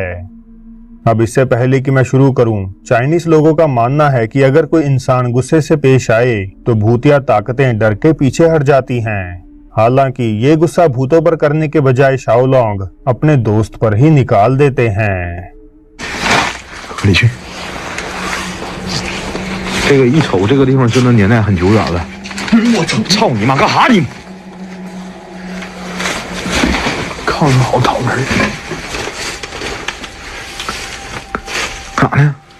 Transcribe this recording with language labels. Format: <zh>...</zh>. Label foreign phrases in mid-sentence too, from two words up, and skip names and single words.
<hi>अब इससे पहले कि मैं शुरू करूं, चाइनीज लोगों का मानना है कि अगर कोई इंसान गुस्से से पेश आए तो भूतिया ताकतें डर के पीछे हट जाती हैं। हालांकि ये गुस्सा भूतों पर करने के बजाय शाओलोंग अपने दोस्त पर ही निकाल देते हैं।</hi> <zh>你去。这个一瞅，这个地方真的年代很久远了。我操你妈，干哈你？炕上好躺门。干啥呢？</zh>